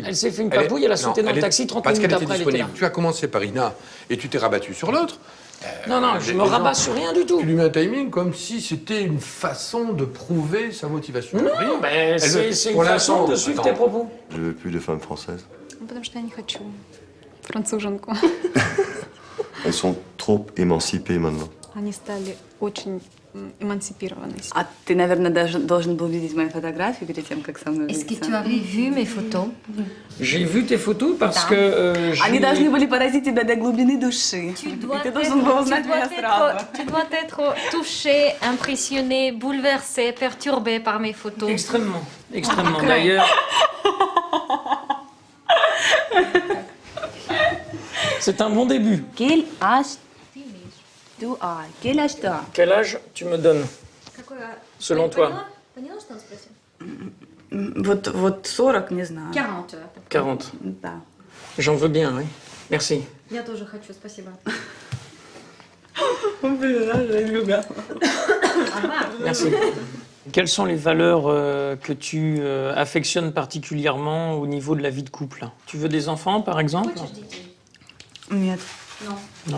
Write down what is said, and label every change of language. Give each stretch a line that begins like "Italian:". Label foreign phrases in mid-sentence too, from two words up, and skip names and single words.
French: Elle s'est fait une papouille, elle a sauté dans le taxi 30 minutes après. Parce qu'elle était disponible. Tu as commencé par Ina et tu t'es rabattu sur l'autre. Non, non, je me rabats sur rien du tout. Tu lui mets un timing comme si c'était une façon de prouver sa motivation. Non, Rien. ben, c'est une façon de suivre tes propos. Je veux plus de femmes françaises.
Russian: Потому что я не хочу француженку.
French: Elles sont trop émancipées maintenant.
Russian: Они стали очень эмансипированы. А ты, наверное, даже должен был видеть мои фотографии перед тем, как со мной
French: Est-ce que
Russian: увидеться.
French: tu avais vu mes photos? J'ai vu tes photos parce que
Russian: Они должны были поразить тебя до глубины души.
French: Tu dois
Russian: Ты должен был узнать меня сразу.
French: tu dois être touché, impressionné, bouleversé, perturbé par mes photos. Extrêmement, extrêmement. D'ailleurs, c'est un bon début. Quel âge tu as? Quel âge tu as? Quel âge tu me donnes, selon toi?
Russian: Поняла, что он спросил? Вот 40, не знаю. 40. 40. Да.
French: J'en veux bien, oui. Merci.
Russian: Я тоже хочу, спасибо.
French: Merci. Quelles sont les valeurs que tu affectionnes particulièrement au niveau de la vie de couple? Tu veux des enfants, par exemple?
Russian: Нет.
French: Non.